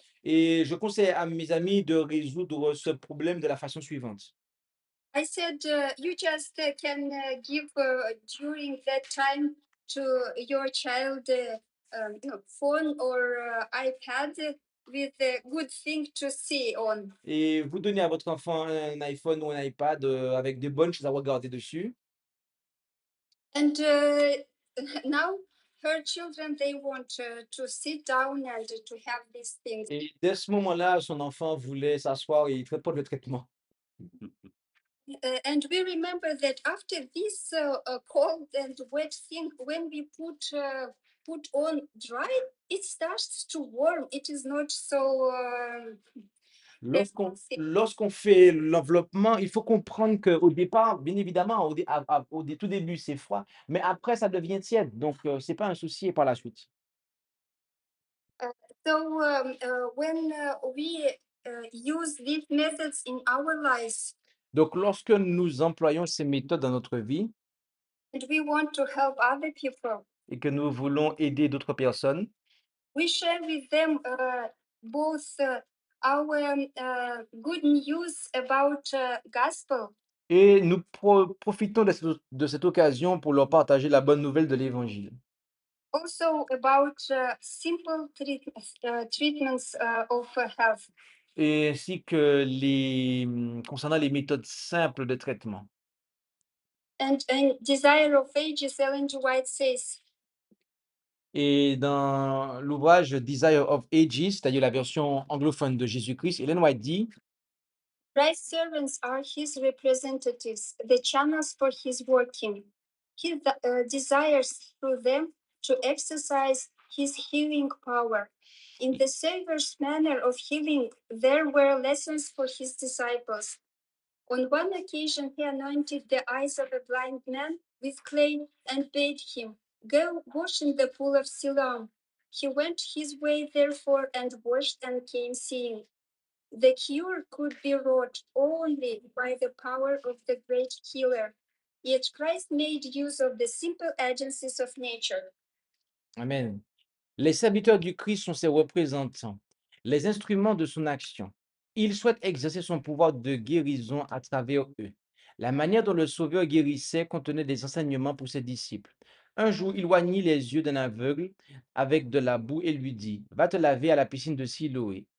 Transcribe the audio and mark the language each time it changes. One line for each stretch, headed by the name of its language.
French: Et je conseille à mes amis de résoudre ce problème de la façon suivante.
English: I said you just can give during that time to your child phone or iPad with a good thing to see on.
French: Et vous donnez à votre enfant un iPhone ou un iPad avec des bonnes choses à regarder dessus.
English: And now her children they want to sit down and to have these things.
French: Et dès ce moment-là, son enfant voulait s'asseoir et il fait pas le traitement.
English: And we remember that after this cold and wet thing, when we put on dry, it starts to warm. It is not so
French: Lorsqu'on
English: responsive.
French: lorsqu'on fait l'enveloppement, il faut comprendre qu'au départ, bien évidemment, au tout début, c'est froid, mais après, ça devient tiède. Donc, c'est pas un souci par la suite.
English: So when we use these methods in our lives
French: Donc, lorsque nous employons ces méthodes dans notre vie
English: and we want to help other people,
French: et que nous voulons aider d'autres personnes,
English: we share with them both our good news about gospel,
French: et nous profitons de cette occasion pour leur partager la bonne nouvelle de l'Évangile.
English: also about simple treatments of health.
French: Et ainsi que concernant les méthodes simples de traitement.
English: And in Desire of Ages, Ellen G. White says,
French: Et dans l'ouvrage Desire of Ages, c'est-à-dire la version anglophone de Jésus-Christ, Ellen White dit
English: Christ's servants are his representatives, the channels for his working. He desires through them to exercise his healing power. In the Savior's manner of healing, there were lessons for his disciples. On one occasion, he anointed the eyes of a blind man with clay and bade him, "Go wash in the pool of Siloam." He went his way, therefore, and washed and came seeing. The cure could be wrought only by the power of the great healer. Yet Christ made use of the simple agencies of nature. Amen.
French: Les serviteurs du Christ sont ses représentants, les instruments de son action. Il souhaite exercer son pouvoir de guérison à travers eux. La manière dont le Sauveur guérissait contenait des enseignements pour ses disciples. Un jour, il oignit les yeux d'un aveugle avec de la boue et lui dit, va te laver à la piscine de Siloé.